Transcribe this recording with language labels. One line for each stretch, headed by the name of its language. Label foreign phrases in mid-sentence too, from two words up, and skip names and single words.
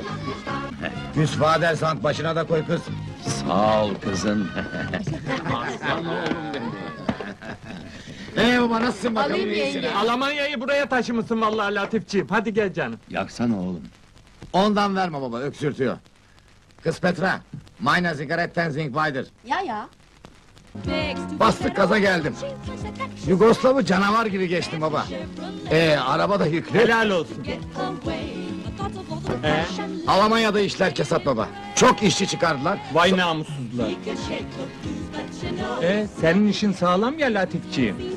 Turkish: Müsfader sant başına da koy kız. Sağ ol kızım. Aslan oğlum benim. Baba nasılsın bakalım Alayım iyisine? yenge. Almanya'yı buraya taşımışsın vallahi Latifciğim. Hadi gel canım. Yaksana oğlum. Ondan verme baba, öksürtüyor.
German: Kız Petra, meine Zigaretten sind weiter.
Turkish: Ya. Bastık gaza geldim. Yugoslav'ı canavar gibi geçtim baba. Araba da yüklü. Helal olsun. Almanya'da işler kesat baba. Çok işçi çıkardılar. Vay namussuzlar. Senin işin sağlam ya Latifciğim.